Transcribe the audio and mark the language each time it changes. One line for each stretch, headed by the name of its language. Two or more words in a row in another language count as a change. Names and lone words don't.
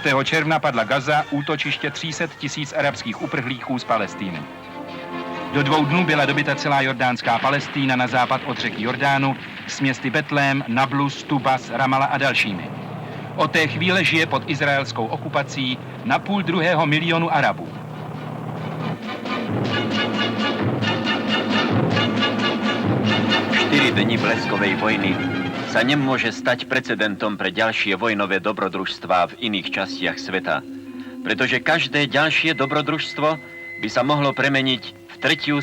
Czech: června padla Gaza, útočiště 300 000 arabských uprchlíků z Palestíny. Do 2 dnů byla dobyta celá jordánská Palestína na západ od řeky Jordánu s městy Betlém, Nablus, Tubas, Ramala a dalšími. Od té chvíle žije pod izraelskou okupací na 1,5 milionu Arabů.
Slovak: Štyri dni bleskovej vojny sa nemôže stať precedentom pre ďalšie vojnové dobrodružstvá v iných častiach sveta, pretože každé ďalšie dobrodružstvo by sa mohlo premeniť v 3.